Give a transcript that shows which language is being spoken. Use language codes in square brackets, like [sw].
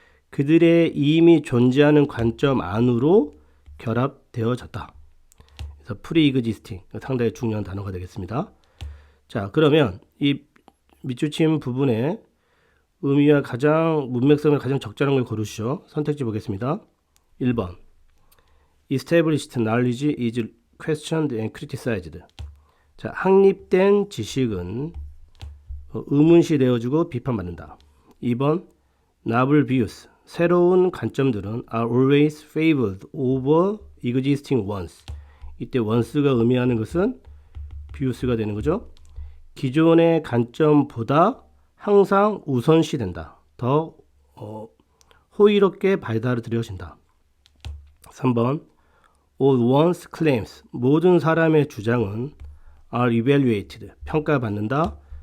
[ko] 그들의 이미 존재하는 관점 안으로 결합되어졌다. 그래서 pre-existing 상당히 중요한 단어가 되겠습니다. 자, 그러면 이 밑줄침 부분에 의미와 가장 문맥성을 가장 적절한 걸 고르시오. 선택지 보겠습니다. [en] 1번 Established knowledge is questioned and criticized. [ko] 자, 확립된 지식은 의문시 되어주고 비판받는다. [en] 2번 Novel views, [ko] 새로운 관점들은 [en] are always favored over existing ones. [ko] 이때 once가 의미하는 것은 views가 되는 거죠. 기존의 관점보다 항상 우선시된다. 더 호의롭게 받아들여진다. [en] 3번 All one's claims, [ko] 모든 사람의 주장은 [en] are evaluated, [ko] 평가받는다.